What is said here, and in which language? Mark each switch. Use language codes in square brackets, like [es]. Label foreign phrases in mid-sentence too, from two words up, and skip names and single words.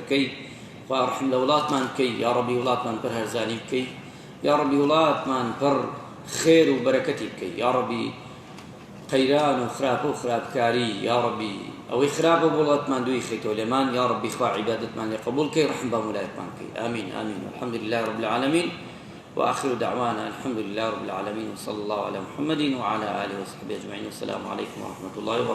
[ckb] بکەی خوا ڕەحم لە وڵاتمان بکەی [ar] یا ڕەبی [ckb] وڵاتمان پڕ هەرزانی بکەی [ar] یا ڕەبی [ckb] وڵاتمان پڕ خێر و بەرەکەتی بکەی [ar] یا ڕەبی [ckb] قەیران و خراپە و خراپکاری [ar] یا ڕەبی [ckb] ئەوەی خراپە بۆ وڵاتمان دووی خەیتەوە لێمان یا ڕەبی خوا عیبادەتمان لێ قبوڵ بکەی ڕەحم بە مولایەتمان بکەی [ar] آمین آمین والحمد لله رب العالمين وآخر دعوانا الحمد لله رب العالمين وصلى الله على محمد وعلى آله وصحبه أجمعين والسلام عليكم ورحمة الله وبركاته